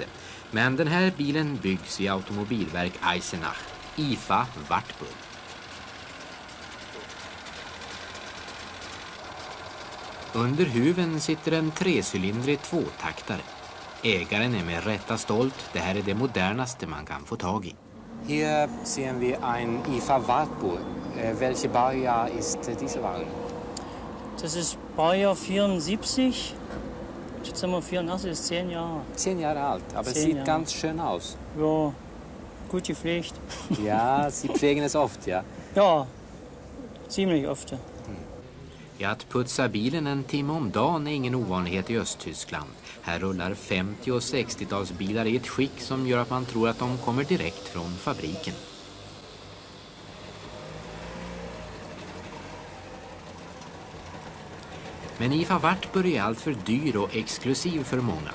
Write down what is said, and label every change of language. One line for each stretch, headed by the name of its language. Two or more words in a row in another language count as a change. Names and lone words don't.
Swedish: Men den här bilen byggs i automobilverk Eisenach, IFA Wartburg. Under huven sitter en trecylindrig tvåtaktare. Ägaren är med rätta stolt. Det här är det modernaste man kan få tag i. Här ser vi en IFA Wartburg.
German: Welche Baujahr ist diese Wagen? Das ist Baujahr 74. Jetzt sind wir 84, ist 10 Jahre. 10 Jahre alt, aber es sieht ganz schön aus. Ja, gut gepflegt. Ja, Sie pflegen es oft, ja? Ja, ziemlich oft.
Swedish: Att putsa bilen en timme om dagen är ingen ovanlighet i Östtyskland. Här rullar 50- och 60-talsbilar i ett skick som gör att man tror att de kommer direkt från fabriken. Men IFA Wartburg är allt för dyr och exklusiv för många.